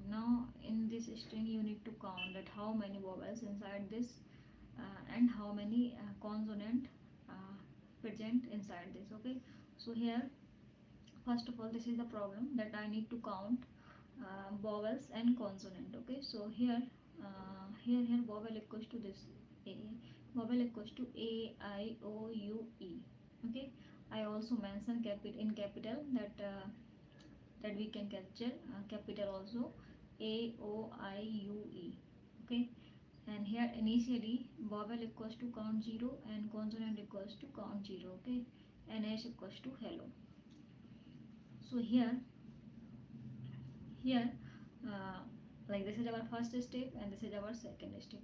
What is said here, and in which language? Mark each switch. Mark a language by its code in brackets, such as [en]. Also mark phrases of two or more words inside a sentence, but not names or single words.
[en] Now in this string you need to count that how many vowels inside this and how many consonant uh, present inside this. Okay, so here first of all this is the problem that I need to count vowels and consonant. Okay, so here vowel equals to this a, vowel equals to a, I, o, u, e. Okay, I also mention in capital that we can capture capital also a, o, I, u, e. Okay, and here initially vowel equals to count 0 and consonant equals to count 0. Okay, and s equals to hello. So here uh, like this is our first step and this is our second step.